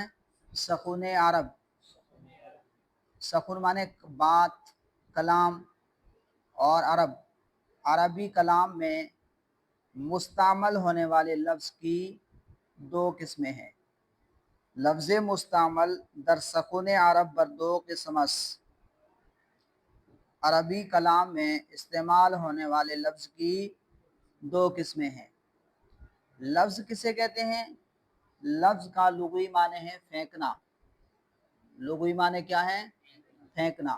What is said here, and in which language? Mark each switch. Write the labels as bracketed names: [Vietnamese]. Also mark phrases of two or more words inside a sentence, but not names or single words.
[Urdu] سکون عرب، سکون مانے بات، کلام، اور عرب عربی کلام میں مستعمل ہونے والے لفظ کی دو قسمیں ہیں۔ [Persian] لفظ مستعمل در سکون عرب بر دو قسم است۔ [Urdu] عربی کلام میں استعمال ہونے والے لفظ کی دو قسمیں ہیں۔ لفظ کسے کہتے ہیں؟ لفظ کا لغوی معنی ہے پھینکنا، لغوی معنی کیا ہے؟ پھینکنا۔